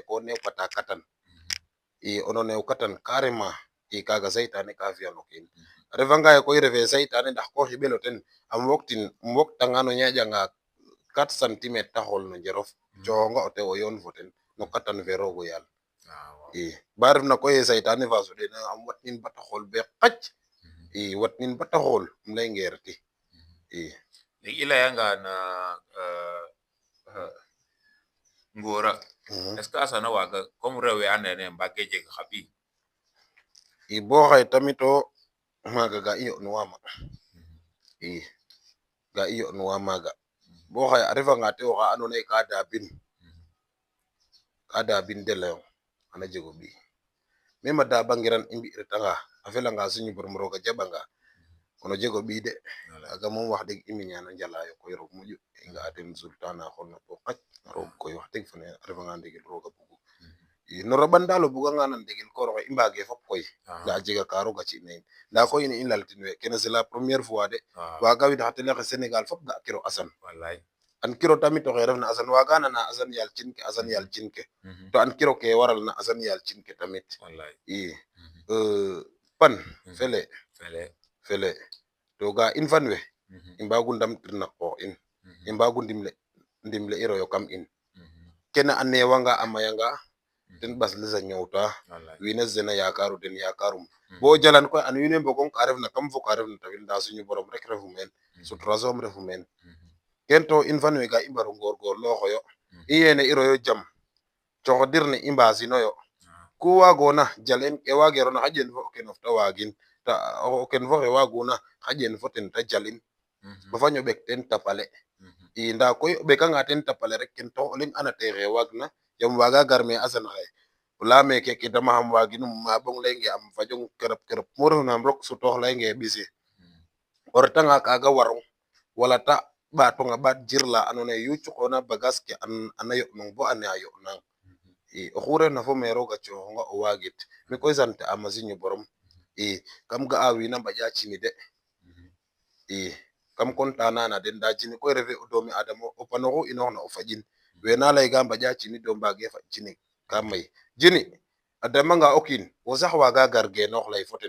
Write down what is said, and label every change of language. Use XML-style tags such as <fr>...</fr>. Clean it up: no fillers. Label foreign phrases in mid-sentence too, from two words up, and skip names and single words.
<srr>ko neewkata katan i ono neew katan carrément i kaga saytane ka fiyan o kiin a refanga ye koy refe saytane ndax ko xiɓelo ten um woktanga no ñaƴanga 4 centimètre te xool no njerof coxonga o tew o yoon fo ten no katan fe roog o yaal i ba refna koy ye saytane fa soɗena am watnin bata xool be qac i watnin bata xool um ley ngeerti i léegi i layanga na ngora</srr> <fr>est ce que</fr> <srr>Assane a waga comme rewe andoona ye mbage jeg xa ɓiy i bo xaye tamit o maaga ga i yo'nuwama i ga i yo'nuwa maaga bo xaye a refanga te oxa andoona ye ka daabin de layong xana jeg o ɓiy meme a dabangiran i mbi retanga a felanga suñu borom roog a jaɓanga xano jeg o ɓiy de kaaga moom wax deg i miña no njalayo koy roog moƴu i nga'a ten résultat na xolna bo qac roog koy wax deg fane a refanga ndigil roog a bugu i no raɓan dal o buganga nan ndigil koor oxe i mbage fop koy nda a jega ka roog a ci'na in nda koy ne i laltin we kene</srr> <fr>c'est la première fois</fr> <srr>de waga wid xa télé xe Sénégal fop ga kiro Assane an kiro tamit oxe refna Assane waga nana Assane yaal cin ke to an kiro ke waral na Assane yaal cin ke tamit i pan fele to ga in fan we i mbagu ndamtir na qoox in i mbagu ndimle iroyo kam in kene a newanga a mayanga ten ɓas les a ñoowta wallaay wiin we sena yakaru den yakarum bo jalan koy an wiin we mbogong ka refna kam fo ka refna tawil nda suñu borom rek refu meen sutura soom refu meen ken to in fan we ga i mbaro ngorngorlooxoyo i yene i royo jam coxodir ne i mbasinoyo ku waagona jalen ke wagerona xaƴen fo o kenof te waagin o ken fo xe waaguna xaƴen fo ten te jalin ba fañ o ɓek ten tapale i nda koy o ɓekanga ten tapale rek ken tax o leŋ anate xe waagna yam waaga gar me a sen xaye o leyame keke dama xam waaginum ma ɓong leynge am fajong kerep kerep mu refna am rok sutoox leynge ɓise o retanga kaga warong wala ta ɓatonga ɓaat jir la andoona yee yu cuqoona bagage ke ana yo'nong bo ane a yo'nang i oxu refna fo me roog a cooxonga o waagit mi koy sant am a siñu borom i kam ga'a wiin a mbaƴa cimi de i kam content na na den nda cini koy refe o doomi adama o panoxu inooxna o faƴin we na lay ga mbaƴa cini to mbaage faƴ cini ka may jini a damanga o kiin wo sax waaga gar genoox lay fo ten</srr>